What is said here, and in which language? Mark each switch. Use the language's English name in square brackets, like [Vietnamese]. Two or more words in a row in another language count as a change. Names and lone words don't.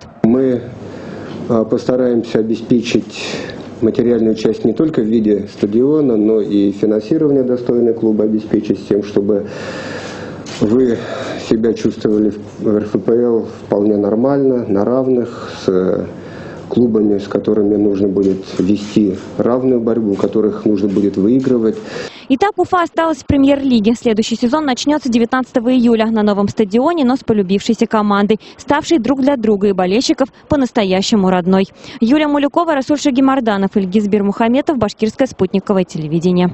[Russian] Мы постараемся обеспечить материальную часть не только в виде стадиона, но и финансирование достойное клуба обеспечить тем, чтобы вы себя чувствовали в РФПЛ вполне нормально, на равных, с клубами, с которыми нужно будет вести равную борьбу, которых нужно будет выигрывать. Итак, Уфа осталась в премьер-лиге. Следующий сезон начнется 19 июля на новом стадионе, но с полюбившейся командой, ставшей друг для друга и болельщиков по-настоящему родной. Юлия Мулюкова, Расуль Шагимарданов, Ильгиз Бирмухаметов, Башкирское спутниковое телевидение.